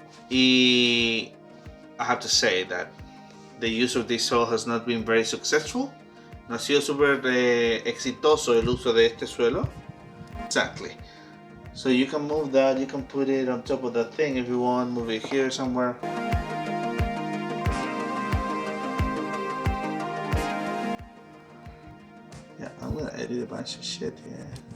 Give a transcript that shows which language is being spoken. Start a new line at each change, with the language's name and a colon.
English: Y I have to say that the use of this soil has not been very successful.
Spanish: No ha sido súper exitoso el uso de este suelo.
English: Exactly. So you can move that, you can put it on top of that thing if you want, move it here somewhere. Yeah, I'm gonna edit a bunch of shit here.